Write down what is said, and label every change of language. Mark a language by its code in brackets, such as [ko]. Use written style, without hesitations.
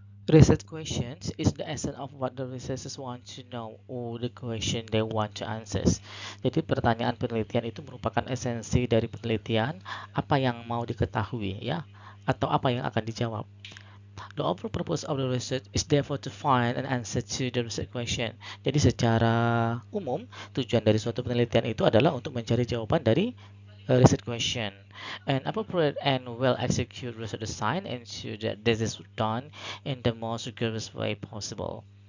[en] Research questions is the essence of what the researchers want to know or the question they want to answer. [id] Jadi pertanyaan penelitian itu merupakan esensi dari penelitian, apa yang mau diketahui ya, atau apa yang akan dijawab. [en] The overall purpose of the research is therefore to find an answer to the research question. [id] Jadi secara umum, tujuan dari suatu penelitian itu adalah untuk mencari jawaban dari research question. [en] An appropriate and well-executed research design ensure that this is done in the most rigorous way possible.